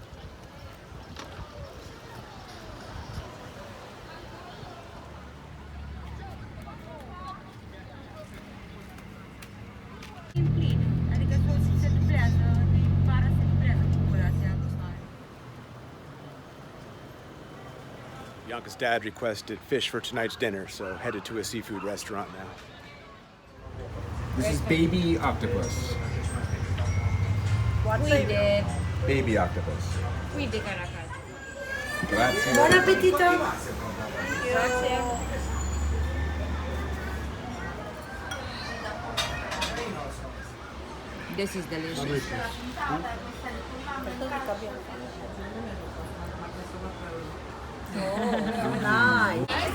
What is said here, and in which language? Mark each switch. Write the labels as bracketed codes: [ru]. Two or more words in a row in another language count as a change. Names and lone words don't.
[ro] Adică tot se dublează, din vara se dublează populația asta. [en] Bianca's dad requested fish for tonight's dinner, so headed to a seafood restaurant now. This is baby octopus. [ro] Uite, [en] Baby octopus. [ro] uite care acasă. [it] Grazie. Buon appetito! Grazie. [en] This is delicious. Oh, nice.